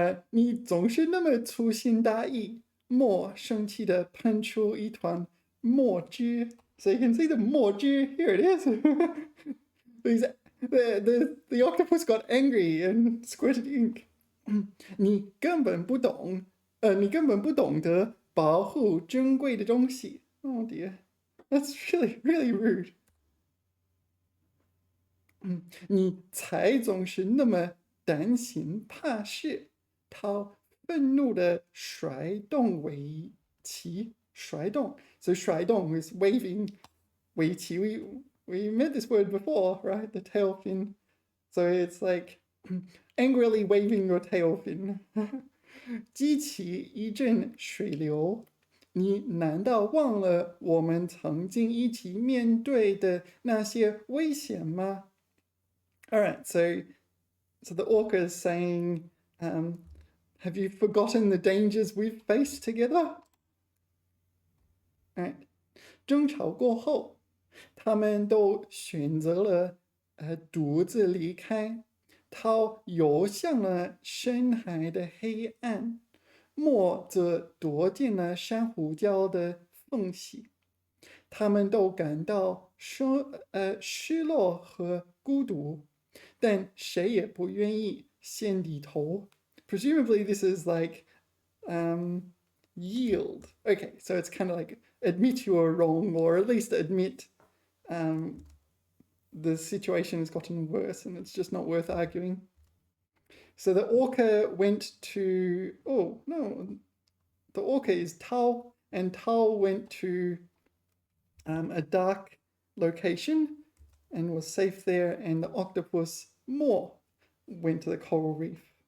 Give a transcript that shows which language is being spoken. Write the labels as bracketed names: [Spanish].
[Chinese] 你总是那么粗心大意，墨生气地喷出一团墨汁。 [English] So you can see the 墨汁. Here it is. The octopus got angry and squirted ink. [Chinese] 你根本不懂得保护珍贵的东西。 [English] Oh dear, that's really, really rude. [Chinese] 你才总是那么胆小怕事。他愤怒地甩动围棋，甩动。 [English] So 甩动 is waving 围棋. We met this word before, right? The tail fin. So it's like angrily waving your tail fin. [Chinese] 激起一阵水流。你难道忘了我们曾经一起面对的那些危险吗？ [English] All right, so the orca is saying, have you forgotten the dangers we've faced together? All right. [Chinese] 争吵过后，他们都选择了独自离开。涛游向了深海的黑暗，墨则躲进了珊瑚礁的缝隙。他们都感到失落和孤独。但谁也不愿意先低头。 [English] presumably this is like yield. Okay, so it's kind of like admit you are wrong, or at least admit the situation has gotten worse and it's just not worth arguing. So the orca went to, oh no, the orca is Tao, and Tao went to a dark location and was safe there, and the octopus Mo went to the coral reef.